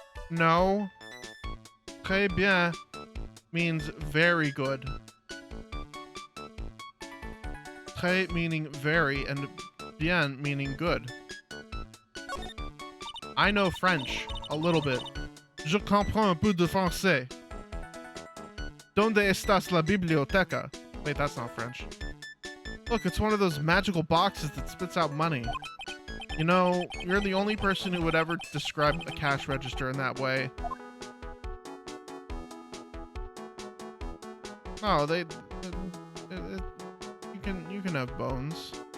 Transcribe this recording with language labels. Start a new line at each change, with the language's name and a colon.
English: No. Très bien means very good. Très meaning very and bien meaning good. I know French, a little bit.
French: Je comprends un peu de français.
Spanish: Donde estás la biblioteca?
English: Wait, that's not French. Look, it's one of those magical boxes that spits out money. You know, you're the only person who would ever describe a cash register in that way. Oh, you can have bones.